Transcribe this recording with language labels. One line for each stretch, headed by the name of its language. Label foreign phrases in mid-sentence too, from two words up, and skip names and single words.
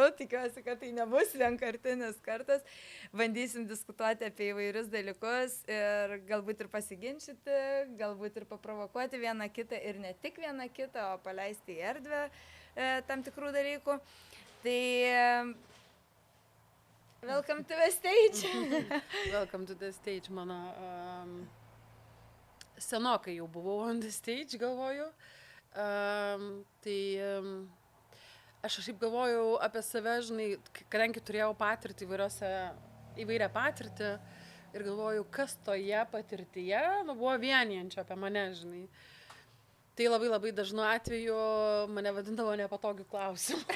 Lithuanian: Tikiuosi, kad tai nebus vienkartinis kartas. Bandysim diskutuoti apie įvairius dalykus ir galbūt ir pasiginčyti, galbūt ir paprovokuoti vieną kitą ir ne tik vieną kitą, o paleisti į erdvę tam tikrų dalykų.
English: Tai welcome to the stage. Welcome to the stage,
Lithuanian: mano senokai jau buvau
English: on the stage,
Lithuanian: galvoju. Aš kažkaip galvojau apie save, žinai, kadangi turėjau įvairią patirtį ir galvojau, kas toje patirtyje buvo vienijančio apie mane, žinai. Tai labai dažnu atveju mane vadindavo nepatogių klausimų.